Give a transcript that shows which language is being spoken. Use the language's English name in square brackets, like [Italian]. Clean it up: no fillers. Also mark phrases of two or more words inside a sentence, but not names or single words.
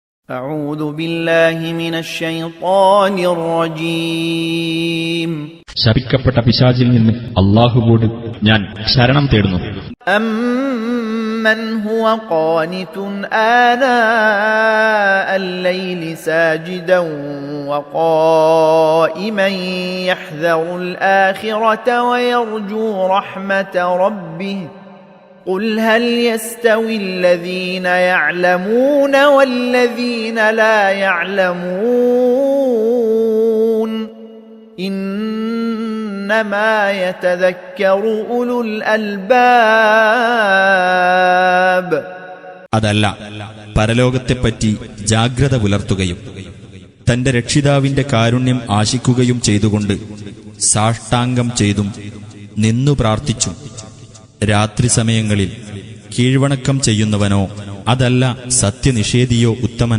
[Arabic] أعوذ بالله من الشيطان الرجيم. [Malayalam] ശപിക്കപ്പെട്ട പിശാചിൽ നിന്ന് അല്ലാഹുവോട് ഞാൻ ശരണം തേടുന്നു. [Arabic] أَمَّنْ هُوَ قَانِتٌ آنَاءَ اللَّيْلِ سَاجِدًا وَقَائِمًا يَحْذَرُ الْآخِرَةَ وَيَرْجُو رَحْمَةَ رَبِّهِ قُلْ هَلْ يَسْتَوِي الَّذِينَ يَعْلَمُونَ وَالَّذِينَ لَا يَعْلَمُونَ إِنَّمَا يَتَذَكَّرُ أُولُو الْأَلْبَابِ. [Malayalam] അതല്ല, പരലോകത്തെപ്പറ്റി ജാഗ്രത പുലർത്തുകയും തന്റെ രക്ഷിതാവിന്റെ കാരുണ്യം ആശിക്കുകയും ചെയ്തുകൊണ്ട് സാഷ്ടാംഗം ചെയ്തും നിന്നു പ്രാർത്ഥിച്ചും രാത്രി സമയങ്ങളിൽ കീഴ്വണക്കം ചെയ്യുന്നവനോ അതല്ല സത്യനിഷേധിയോ ഉത്തമൻ?